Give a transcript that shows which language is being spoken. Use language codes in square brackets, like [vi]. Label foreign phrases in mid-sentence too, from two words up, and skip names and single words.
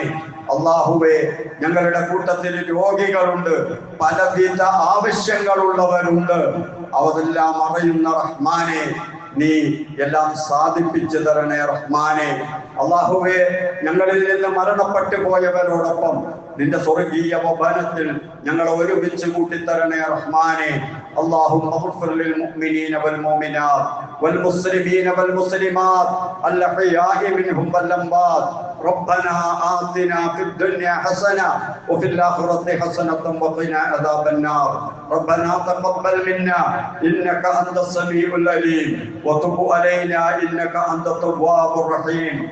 [ml] അല്ലാഹുവേ, ഞങ്ങളുടെ കൂട്ടത്തിൽ രോഗികളുണ്ട്, പലവിധ ആവശ്യങ്ങളുള്ളവരുണ്ട്. അതെല്ലാം അറിയുന്ന റഹ്മാനെ, നീ എല്ലാം സാധിപ്പിച്ചു തരണേ റഹ്മാനെ. അല്ലാഹുവേ, ഞങ്ങളിൽ നിന്ന് മരണപ്പെട്ടു പോയവരോടൊപ്പം നിന്റെ സ്വർഗീയ ഭവനത്തിൽ ഞങ്ങളെ ഒരുമിച്ച് കൂട്ടിത്തരണേ റഹ്മാനെ. [ar] اللهم اغفر للمؤمنين والمؤمنات والمسلمين والمسلمات الأحياء منهم والأموات. ربنا آتنا في الدنيا حسنة وفي الآخرة حسنة وقنا عذاب النار. ربنا تقبل منا إنك أنت السميع العليم وتب علينا إنك أنت التواب الرحيم.